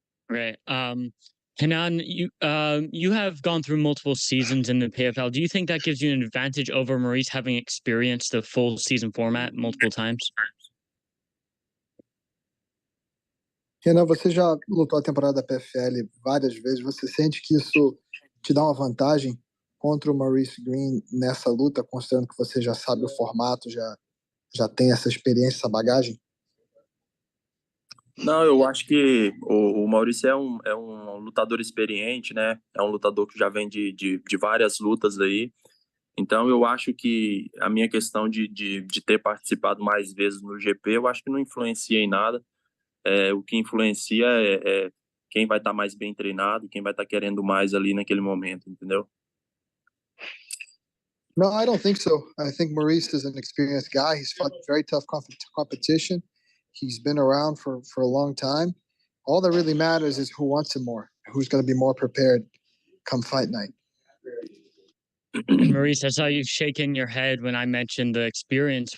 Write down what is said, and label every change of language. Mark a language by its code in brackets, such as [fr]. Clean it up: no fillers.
[en] Right. Renan, you have gone through multiple seasons in the PFL. Do you think that gives you an advantage over Maurice having experienced the full season format multiple times? [pt] Renan, você já lutou a temporada da PFL várias vezes. Você sente que isso te dá uma vantagem contra o Maurice Greene nessa luta, considerando que você já sabe o formato, já tem essa experiência, essa bagagem? Não, eu acho que o Maurice é um lutador experiente, né? É um lutador que já vem de várias lutas aí. Então, eu acho que a minha questão de ter participado mais vezes no GP, eu acho que não influencia em nada. O que influencia é quem vai estar mais bem treinado, quem vai estar querendo mais ali naquele momento, entendeu? [en] No, I don't think so. I think Maurice is an experienced guy. He's fought very tough competition. He's been around for a long time. All that really matters is who wants him more, who's going to be more prepared come fight night. And Maurice, I saw you shaking your head when I mentioned the experience.